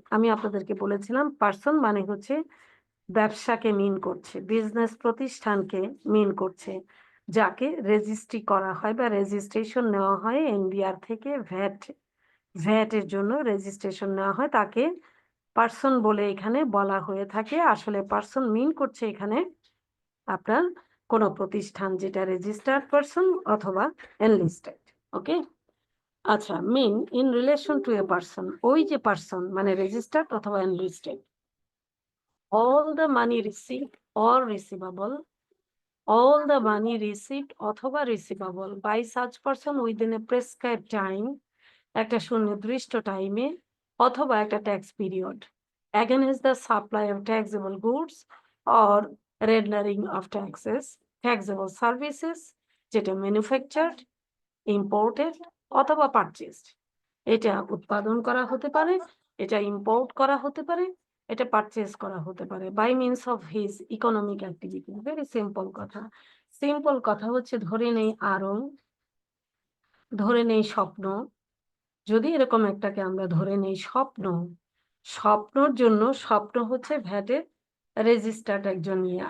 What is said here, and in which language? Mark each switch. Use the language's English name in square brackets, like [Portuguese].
[Bangla] আমি আপনাদেরকে বলেছিলাম পারসন মানে হচ্ছে ব্যবসাকে মিন করছে, বিজনেস প্রতিষ্ঠানকে মিন করছে, যাকে রেজিস্ট্রি করা হয় বা রেজিস্ট্রেশন নেওয়া হয় এনবিআর থেকে ভ্যাট এর জন্য রেজিস্ট্রেশন নেওয়া হয়, তাকে পারসন বলে এখানে বলা হয়ে থাকে। আসলে পারসন মিন করছে এখানে আপনার কোন প্রতিষ্ঠান যেটা রেজিস্টার্ড পারসন অথবা এনলিস্টেড। ওকে, আচ্ছা, mean in relation to a person, ওই যে পারসন মানে রেজিস্টার্ড অথবা enlisted. [English] all the money received or receivable, all the money received অথবা receivable by such person within a prescribed time, [Bangla] একটা সুনির্দিষ্ট টাইমে অথবা একটা tax period, [English] against the supply of taxable goods or rendering of taxes, taxable services, যেটা manufactured, imported অথবা purchased. [Bangla] এটা উৎপাদন করা হতে পারে, এটা ইম্পোর্ট করা হতে পারে, এটা পারচেজ করা হতে পারে [English] By means of his economic activity. [Bangla] Very simple কথা। সিম্পল কথা হচ্ছে ধরে নেই আরং, ধরে নেই স্বপ্ন। যদি এরকম একটাকে আমরা ধরে নেই স্বপ্ন, স্বপ্নর জন্য স্বপ্ন হচ্ছে ভ্যাটের রেজিস্টার্ড একজন নিয়ে।